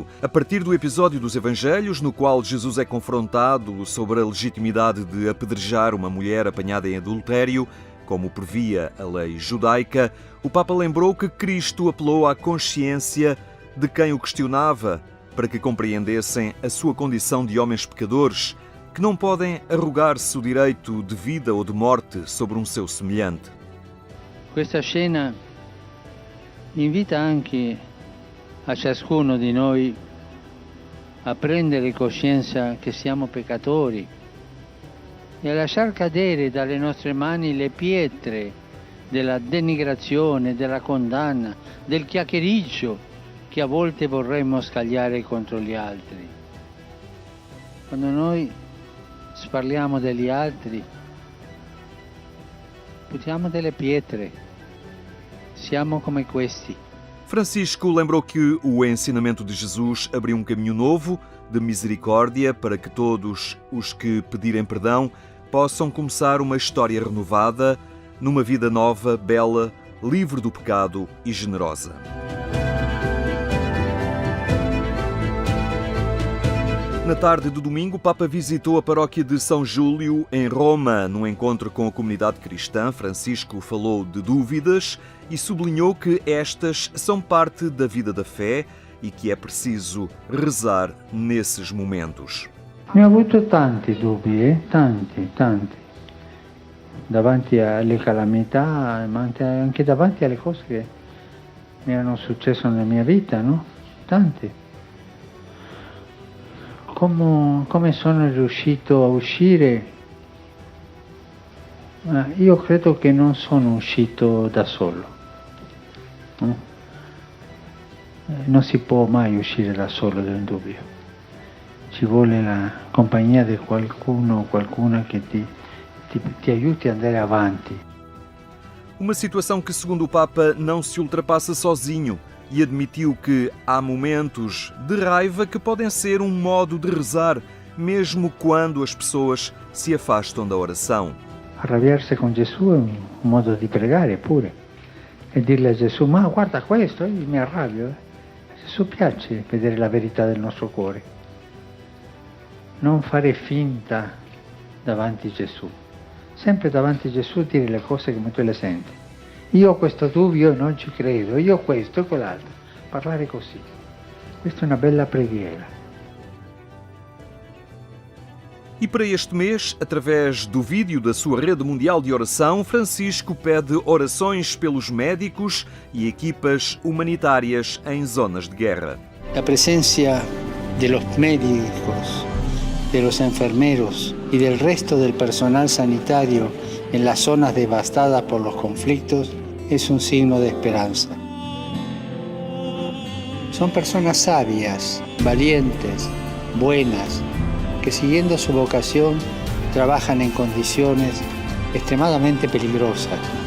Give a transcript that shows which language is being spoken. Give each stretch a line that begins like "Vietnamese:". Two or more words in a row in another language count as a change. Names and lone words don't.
Portuguese: A partir do episódio dos Evangelhos, no qual Jesus é confrontado sobre a legitimidade de apedrejar uma mulher apanhada em adultério, como previa a lei judaica, o Papa lembrou que Cristo apelou à consciência de quem o questionava, para que compreendessem a sua condição de homens pecadores, que não podem arrogar-se o direito de vida ou de morte sobre um seu semelhante.
Italian: Questa scena invita anche a ciascuno di noi a prendere coscienza che siamo peccatori e a lasciar cadere dalle nostre mani le pietre della denigrazione, della condanna, del chiacchiericcio che a volte vorremmo scagliare contro gli altri. Quando noi parliamo degli altri, buttiamo delle pietre, siamo come questi.
Portuguese: Francisco lembrou que o ensinamento de Jesus abriu um caminho novo de misericórdia para que todos os que pedirem perdão possam começar uma história renovada, numa vida nova, bela, livre do pecado e generosa. Na tarde de domingo, o Papa visitou a paróquia de São Júlio, em Roma. Num encontro com a comunidade cristã, Francisco falou de dúvidas e sublinhou que estas são parte da vida da fé e que é preciso rezar nesses momentos.
Italian: Ne ho avuto tanti dubbi, tanti. Davanti alle calamità, ma anche davanti alle cose che mi erano successe nella mia vita, no? Tanti. Come sono riuscito a uscire? Io credo che non sono uscito da solo. No? Non si può mai uscire da solo da un dubbio. Ci vuole la compagnia di qualcuno o qualcuna che ti aiuti a andare avanti.
Portuguese: Uma situação que, segundo o Papa, não se ultrapassa sozinho e admitiu que há momentos de raiva que podem ser um modo de rezar, mesmo quando as pessoas se afastam da oração.
Italian: Arrabbiarsi con Gesù è un modo di pregare pure e dirle a Gesù: ma guarda questo, io mi arrabbio. A Gesù piace vedere la verità del nostro cuore. Non fare finta davanti a Gesù. Sempre davanti a Gesù dire le cose come tu le senti. Io ho questo dubbio e non ci credo, io questo e quell'altro. Parlare così. Questa è una bella preghiera.
Portuguese: E para este mês, através do vídeo da sua rede mundial de oração, Francisco pede orações pelos médicos e equipas humanitárias em zonas de guerra.
Spanish: La presencia de los médicos, de los enfermeros y del resto del personal sanitario en las zonas devastadas por los conflictos es un signo de esperanza. Son personas sabias, valientes, buenas, que siguiendo su vocación trabajan en condiciones extremadamente peligrosas.